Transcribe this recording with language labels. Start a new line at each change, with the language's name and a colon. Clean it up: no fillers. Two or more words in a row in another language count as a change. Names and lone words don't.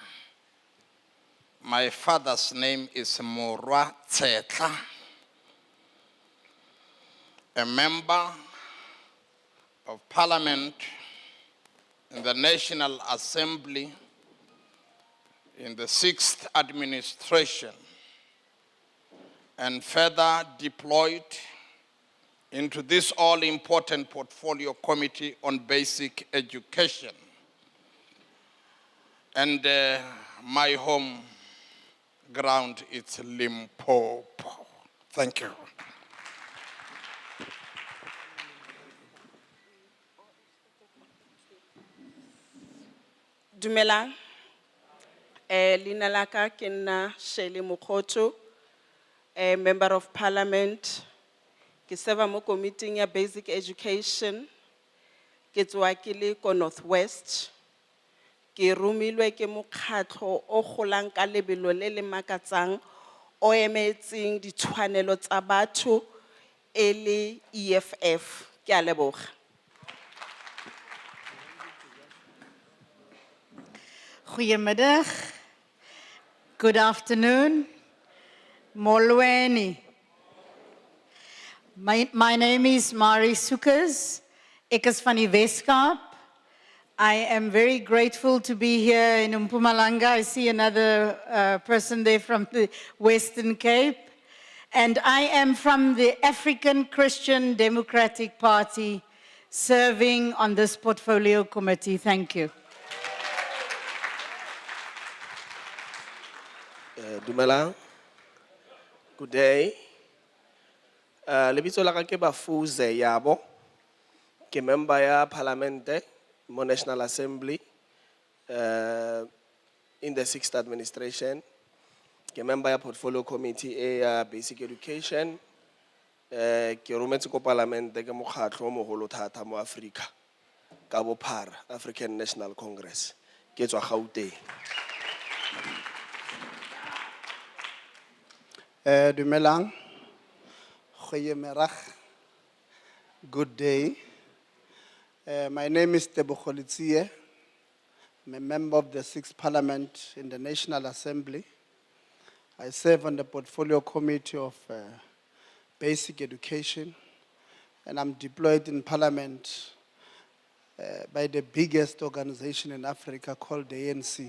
English: My father's name is Morwa Tsetla, a member of Parliament in the National Assembly in the 6th administration, and further deployed into this all-important Portfolio Committee on Basic Education. And my home ground is Limpopo. Thank you.
Tswana: Dumela. Lina laka ke nna Shelley Mokgotho,
English: a member of Parliament.
Tswana: Ke serva mo committee ya Basic Education. Ke tswa ke le ko Northwest. Ke romilwe ke mokgatlo o golang ka lebelo le le makatsang o emetseng ditshwanelo tsa batho e le EFF. Ke a leboga.
Afrikaans: Goedemiddag.
English: Good afternoon. Molweni. My name is Mari Soekers.
Afrikaans: Ek is van die Weskaap.
English: I am very grateful to be here in Mpumalanga. I see another person there from the Western Cape. And I am from the African Christian Democratic Party, serving on this portfolio committee. Thank you.
Tswana: Dumelang.
English: Good day.
Northern Sotho: Lebitso la ka ke Bafuze Yabo.
Tswana: Ke member ya parliamente mo National Assembly
English: in the 6th administration.
Tswana: Ke member ya
English: portfolio committee
Tswana: ya
English: basic education.
Tswana: Ke rometse ko parliamente ke mokgatlo o mogolo thata mo Africa. Ka bophara, African National Congress. Ke tswa Gauteng. Dumelang.
Afrikaans: Goeiemiddag.
English: Good day. My name is Tebogo Litsie. I'm a member of the 6th Parliament in the National Assembly. I serve on the Portfolio Committee of Basic Education, and I'm deployed in Parliament by the biggest organization in Africa called the ANC.